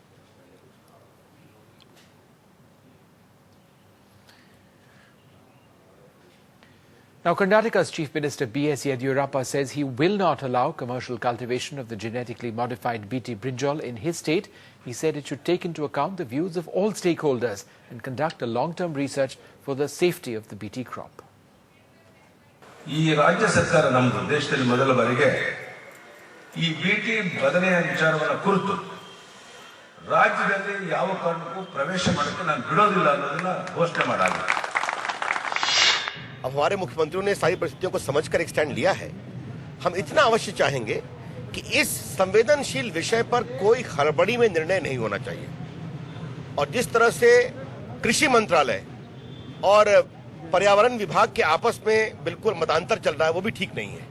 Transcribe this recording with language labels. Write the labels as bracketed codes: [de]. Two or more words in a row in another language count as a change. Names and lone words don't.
[en] Now, Karnataka's Chief Minister B.S. Yediyurappa says he will not allow commercial cultivation of the genetically modified BT Brinjal in his state. He said it should take into account the views of all stakeholders and conduct a long-term research for the safety of the BT crop. [kn] ಈ ರಾಜ್ಯ ಸರ್ಕಾರ ನಮ್ಮದು ದೇಶದಲ್ಲಿ ಮೊದಲ ಬಾರಿಗೆ ಈ ಬಿಟಿ ಬದನೆಯ ವಿಚಾರವನ್ನು ಕುರಿತು ರಾಜ್ಯದಲ್ಲಿ ಯಾವ ಕಾರಣಕ್ಕೂ ಪ್ರವೇಶ ಮಾಡಕ್ಕೆ ನಾನು ಬಿಡೋದಿಲ್ಲ ಅನ್ನೋದನ್ನ ಘೋಷಣೆ ಮಾಡಾಗಿದೆ. [hi] अब हमारे मुख्यमंत्रियों ने सारी परिस्थितियों को समझकर एक स्टैंड लिया है. हम इतना अवश्य चाहेंगे कि इस संवेदनशील विषय पर कोई हड़बड़ी में निर्णय नहीं होना चाहिए और जिस तरह से कृषि मंत्रालय और पर्यावरण विभाग के आपस में बिल्कुल मतांतर चल रहा है वो भी ठीक नहीं है.